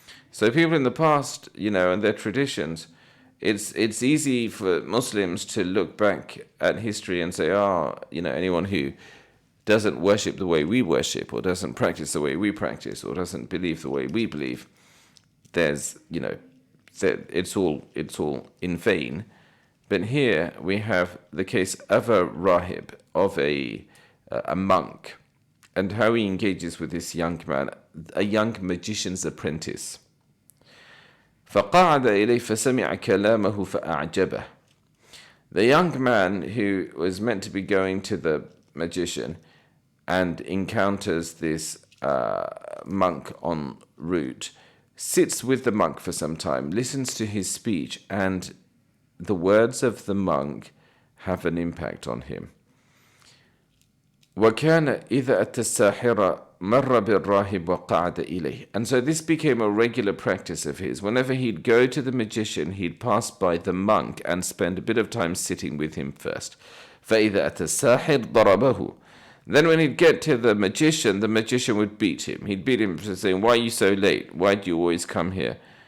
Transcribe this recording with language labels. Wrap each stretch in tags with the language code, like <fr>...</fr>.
<en>So people in the past, and their traditions, it's easy for Muslims to look back at history and say, anyone who doesn't worship the way we worship, or doesn't practice the way we practice, or doesn't believe the way we believe, there's, it's all in vain. But here we have the case of a rahib, of a monk, and how he engages with this young man, a young magician's apprentice.</en> <ar>فقعد إليه فسمع كلامه فأعجبه.</ar> <en>The young man who was meant to be going to the magician and encounters this monk en route, sits with the monk for some time, listens to his speech, and the words of the monk have an impact on him.</en> <ar>وكان إذا أتى الساحر مر بالراهب وقعد إليه.</ar> <en>And so this became a regular practice of his. Whenever he'd go to the magician, he'd pass by the monk and spend a bit of time sitting with him first.</en> <ar>فإذا أتى الساحر ضربه.</ar> <en>Then when he'd get to the magician would beat him. He'd beat him for saying, "Why are you so late? Why do you always come here?</en>